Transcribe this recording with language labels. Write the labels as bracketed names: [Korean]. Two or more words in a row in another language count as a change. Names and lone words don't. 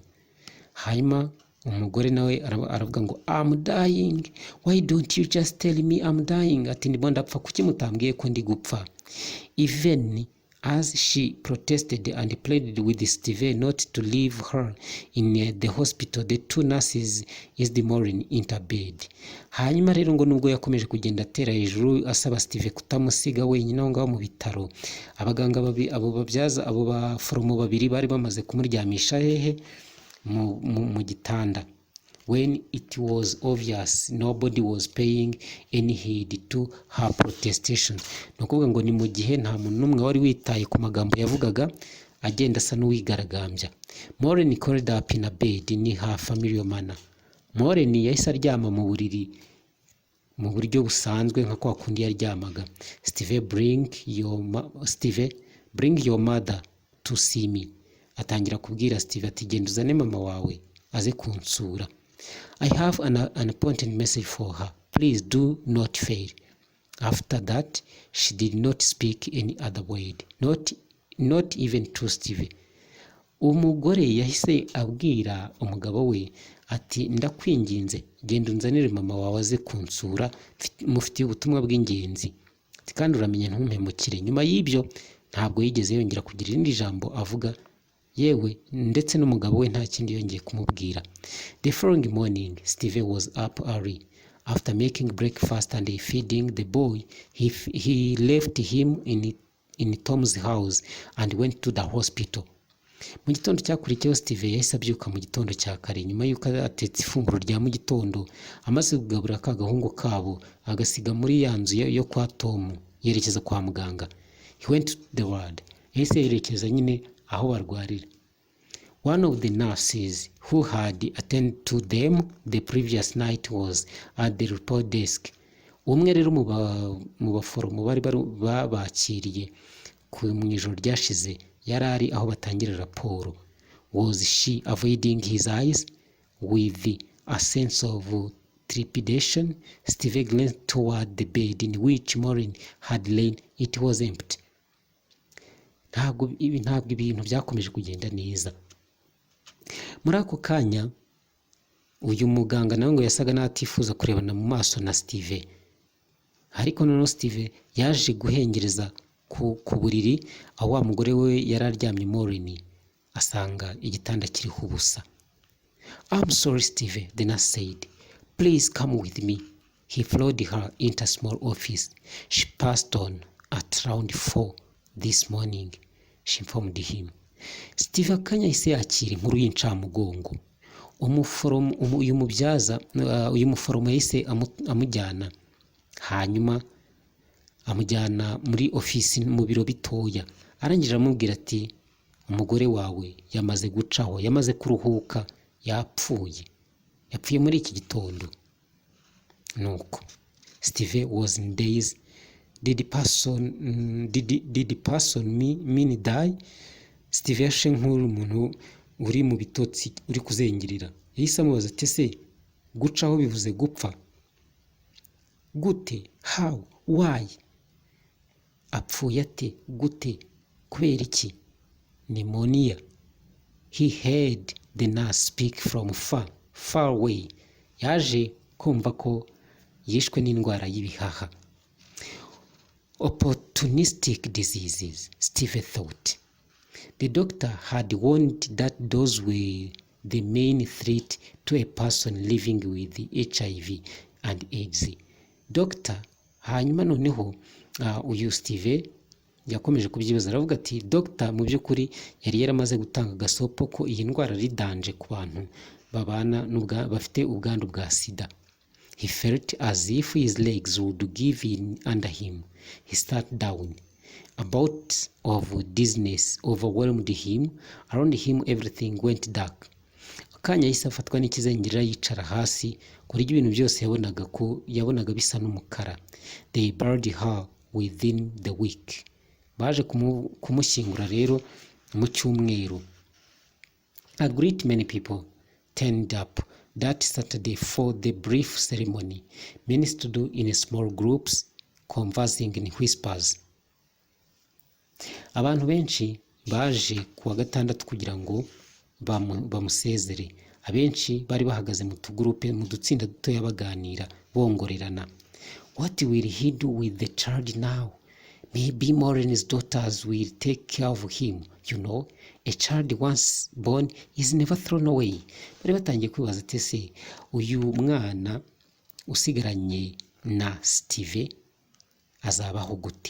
[Kinyarwanda] Hanyuma umugore nawe aravuga ngo [English] I'm dying. Why don't you just tell me I'm dying? [Kinyarwanda] Ati ndimo ndapfa, kuki mutambwiye ko ndi gupfa? [English] Even as she protested and pleaded with Steve not to leave her in the hospital, the two nurses used Maureen intervened. [Kinyarwanda] Hanyuma rero ngo nubwo yakomeje kugenda atera hejuru asaba Steve kutamusiga wenyine aho ngaho mu bitaro, abaganga abo baforomo babiri bari bamaze kumuryamisha hehe mu gitanda. [English] When it was obvious nobody was paying any heed to her protestations. [Kinyarwanda] Nukuvuga ngo ni mu gihe nta muntu n'umwe wari witaye ku magambo yavugaga, agenda asa n'uwigaragambya. [English] Maureen curled up in a bed in her familiar manner. [Kinyarwanda] Maureen yahise aryama mu buriri mu buryo busanzwe nka kwa kundi yaryamaga. [English] Steve, bring your mother to see me. [Kinyarwanda] Atangira kubwira Steve ati genda uzane mama wawe aze kunsura. [English] I have an important message for her. Please do not fail. After that, she did not speak any other word, not even to Steve. [Kinyarwanda] Umugore yahise abwira umugabo we ati ndakwinginze genda unzanire mama wawe aze kunsura, mufitiye ubutumwa bw'ingenzi, kandi uramenya ntumpemukire. Nyuma y'ibyo ntabwo yigeze yongera kugira irindi jambo avuga, yewe ndetse n'umugabo we nta kindi yongeye kumubwira. [English] The following morning, Steve was up early. After making breakfast and feeding the boy, he left him in Tom's house and went to the hospital. [Kinyarwanda] Mu gitondo cyakurikiyeho Steve yahise abyuka mu gitondo cya kare, nyuma y'uko atetse ifunguro rya mu gitondo, amaze kugabura ka gahungu kabo agasiga muri ya nzu yo kwa Tom, yerekeza kwa muganga. [English] He went to the ward. [Kinyarwanda] Yahise yerekeza nyine aho barwarira. [English] One of the nurses who had attended to them the previous night was at the report desk. [Kinyarwanda] Umwe rero mu baforomo bari babakiriye mu ijoro ryashize yari ari aho batangira raporo. [English] Was she avoiding his eyes with a sense of trepidation? Steve glanced toward the bed in which Maureen had lain. It was empty. [Kinyarwanda] Ntabwo ibintu byakomeje kugenda neza. Muri ako kanya uyu muganga nawe ngo yasaga n'atifuza kurebana mu maso na Steve, ariko noneho Steve yaje guhengereza ku buriri aho wa mugore we yari aryamye Maureen, asanga igitanda kiriho ubusa. [English] I'm sorry Steve, the nurse said. Please come with me. He followed her into a small office. She passed on at around 4 this morning, she informed him. [Kinyarwanda] Steve akanya yahise yakira inkuru y'incamugongo. Uyu muforomo yahise amujyana, hanyuma amujyana muri ofisi mu biro bitoya, arangije amubwira ati umugore wawe yamaze gucaho, yamaze kuruhuka, yapfuye muri iki gitondo. [English] Nuko Steve was in days. Did the person mean die? [Kinyarwanda] Steve yashe nk'uri umuntu uri mu bitotsi uri kuzengirira. Yahise amubaza ati se gucaho bivuze gupfa gute? [English] How? Why? [Kinyarwanda] Apfuye ate? Gute? Kubera iki? [English] Pneumonia. He heard the nurse speak from far away. [Kinyarwanda] Yaje kumva ko yishwe n'indwara y'ibihaha. [English] Opportunistic diseases, Steve thought. The doctor had warned that those were the main threat to a person living with HIV and AIDS. Dr. [Kinyarwanda] hanyuma noneho uyu Steve yakomeje kubyibaza, aravuga ati Dr. mu by'ukuri yari yaramaze gutanga gasopo ko iyi ndwara ari danje ku bantu babana bafite ubwandu bwa sida. [English] He felt as if his legs would give in under him. He sat down. A bout of dizziness overwhelmed him. Around him everything went dark. [Kinyarwanda] Akanya yahise afatwa n'ikizengera yicara hasi, kuri ibintu byose yabonaga bisa n'umukara. [English] They buried her within the week. [Kinyarwanda] Baje kumushyingura rero mu cyumweru. [English] A great many people turned up that Saturday for the brief ceremony. Many stood in small groups, conversing in whispers. [Kinyarwanda] Abantu benshi baje kuwa gatandatu kugira ngo bamusezere. Abenshi bari bahagaze mu tugurupe, mu dutsinda dutoya baganira, bongorerana. [English] What will he do with the child now? Maybe Maureen's daughters will take care of him. You know, a child once born is never thrown away. [Kinyarwanda] Bari batangiye kwibaza ati se uyu mwana usigaranye na Steve azabaho gute?